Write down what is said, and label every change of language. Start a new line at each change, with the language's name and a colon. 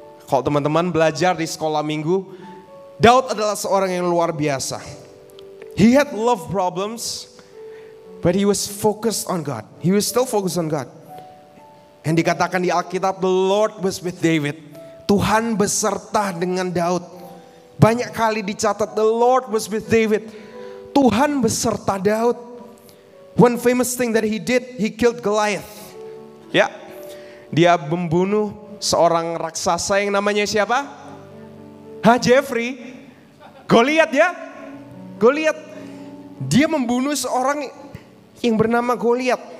Indonesian: Kalau teman-teman belajar di sekolah minggu, Daud adalah seorang yang luar biasa.
English: He had love problems, but he was focused on God. He was still focused on God. And
Indonesian: dikatakan di Alkitab,
English: the Lord was with David.
Indonesian: Tuhan beserta dengan Daud. Banyak kali dicatat,
English: the Lord was with David.
Indonesian: Tuhan beserta Daud.
English: One famous thing that he did, he killed Goliath.
Indonesian: Ya, dia membunuh seorang raksasa yang namanya siapa? Jeffrey. Goliat ya. Goliat. Dia membunuh seorang yang bernama Goliat.